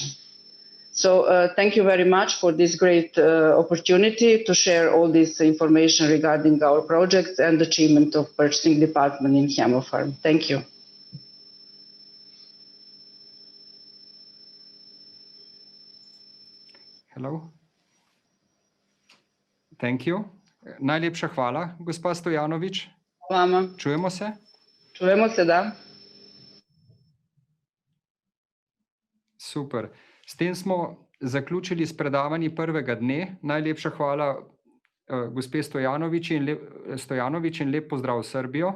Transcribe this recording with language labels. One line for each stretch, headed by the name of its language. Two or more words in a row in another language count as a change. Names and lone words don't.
English: So thank you very much for this great opportunity to share all this information regarding our projects and achievement of purchasing department in Chemofarm. Thank you. Hello. Thank you.
Slovenian: Najlepša hvala, gospa Stojanović.
Serbian: Vama. Čujemo se? Čujemo se, da.
Slovenian: Super. S tem smo zaključili s predavanji prvega dne. Najlepša hvala gospe Stojanović in lep pozdrav v Srbijo.